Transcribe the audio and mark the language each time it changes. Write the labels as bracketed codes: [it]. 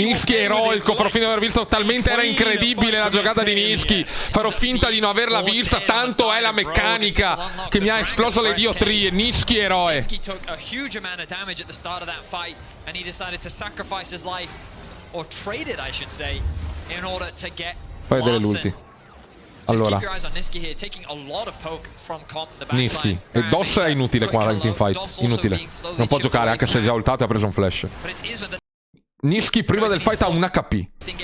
[it] Niski è eroico, farò finta di aver visto, talmente era incredibile la giocata di Niski. Farò finta di non averla vista, tanto è la meccanica che mi ha esploso le diotrie. Niski eroe. [en] Huge amount of damage at the start of that fight, and he decided to sacrifice his life, or trade it, I should say, in order to get [it] Fai vedere l'ulti. Allora, Niski e DOS è inutile qua in teamfight, inutile. Non può giocare anche se è già ultato e ha preso un flash. Niski prima del fight ha un HP.